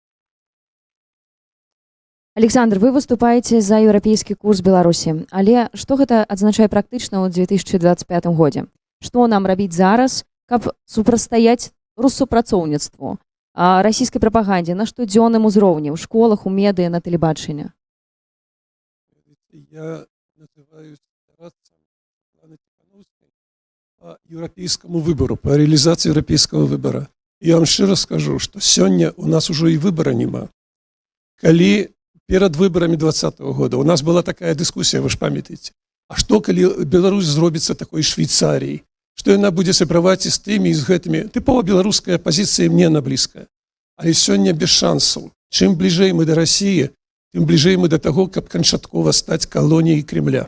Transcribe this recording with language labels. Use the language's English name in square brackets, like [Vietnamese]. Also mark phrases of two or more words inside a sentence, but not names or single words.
[Belarusian] Александр, вы выступаеце за еўрапейскі курс Беларусі, але што гэта адзначае практычна ў 2025 годзе? Што нам рабіць зараз, каб супрацьстаяць руссупрацоўніцтву, расійскай прапагандзе на штодзённым узроўні, ў школах, у медыа, на тэлебачанні? [Russian] Я называюсь стараться по европейскому выбору, по реализации европейского выбора. [Belarusian] Я вам шчыра скажу, что сёння у нас [Russian] уже и выбора [Belarusian] нема. Калі [Russian] перед выборами 2020 года у нас была такая дискуссия, [Belarusian] вы ж памятаеце, а что калі Беларусь зробіцца такой Швейцарией, что яна будзе сябраваць і з тымі, і з гэтымі. Тыпова беларуская пазіцыя мне она блізкая. Але сёння без шансаў. Чым бліжэй мы да России, тым бліжэй мы да таго, каб канчаткова стаць калоніяй Кремля.